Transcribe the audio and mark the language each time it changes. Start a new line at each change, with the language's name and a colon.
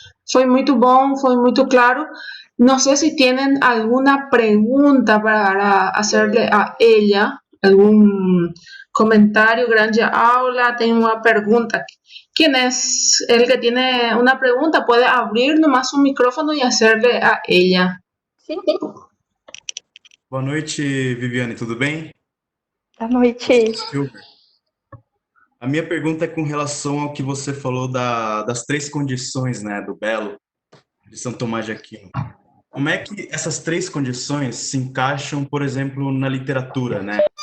Portuguese: Foi muito bom, foi muito claro.
Spanish: No sé si tienen alguna pregunta para hacerle a ella, algún comentario,
Portuguese: grande aula,
Spanish: tengo una pregunta. ¿Quién es el que tiene una pregunta? Puede abrir nomás su micrófono y hacerle a ella.
Portuguese: Sim. Boa noite, Viviane, tudo bem? Boa noite. Silver. A minha pergunta é com relação ao que você falou das 3 condições, né, do belo, de São Tomás de Aquino. como é que essas três condições se encaixam, por exemplo, na literatura, né?